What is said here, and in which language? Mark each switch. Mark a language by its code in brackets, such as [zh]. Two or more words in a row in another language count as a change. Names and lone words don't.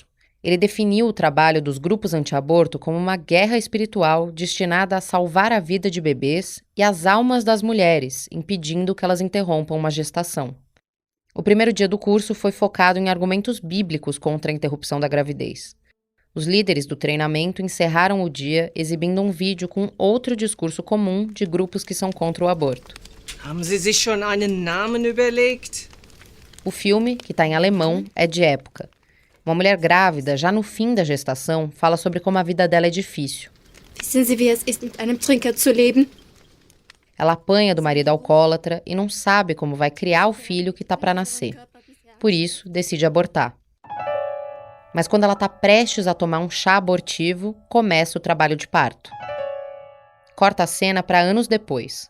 [pt] Ele definiu o trabalho dos grupos anti-aborto como uma guerra espiritual destinada a salvar a vida de bebês e as almas das mulheres, impedindo que elas interrompam uma gestação. O primeiro dia do curso foi focado em argumentos bíblicos contra a interrupção da gravidez. Os líderes do treinamento encerraram o dia exibindo um vídeo com outro discurso comum de grupos que são contra o aborto. [de] Haben Sie sich schon einen Namen überlegt? [pt] O filme, que está em alemão, é de época. Uma mulher grávida, já no fim da gestação, fala sobre como a vida dela é difícil. [de] Wissen Sie, wie es ist, mit einem Trinker zu leben? [pt] Ela apanha do marido alcoólatra e não sabe como vai criar o filho que está para nascer. Por isso, decide abortar. Mas quando ela está prestes a tomar um chá abortivo, começa o trabalho de parto. Corta a cena para anos depois.